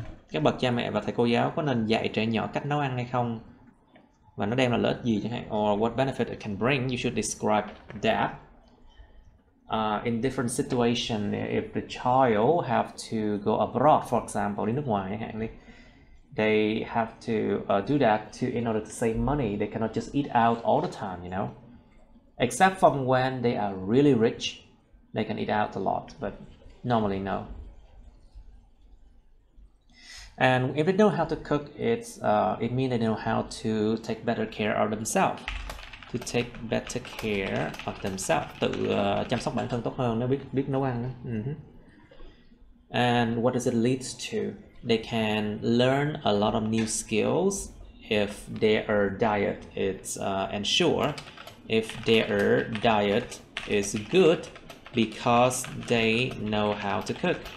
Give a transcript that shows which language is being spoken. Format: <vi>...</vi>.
<vi>Các bậc cha mẹ và thầy cô giáo có nên dạy trẻ nhỏ cách nấu ăn hay không? Và nó đem lại lợi ích gì chẳng hạn?</vi> <en>Or what benefit it can bring? You should describe that. In different situation, if the child have to go abroad, for example,</en> <vi>đi nước ngoài chẳng hạn đi.</vi> <en>They have to do that in order to save money. They cannot just eat out all the time, you know. Except from when they are really rich, they can eat out a lot, but normally no. And if they know how to cook, it means they know how to take better care of themselves. To take better care of themselves.</en> <vi>Tự chăm sóc bản thân tốt hơn nếu biết nấu ăn.</vi> <en>And what does it lead to? They can learn a lot of new skills if their diet is and sure if their diet is good because they know how to cook.</en>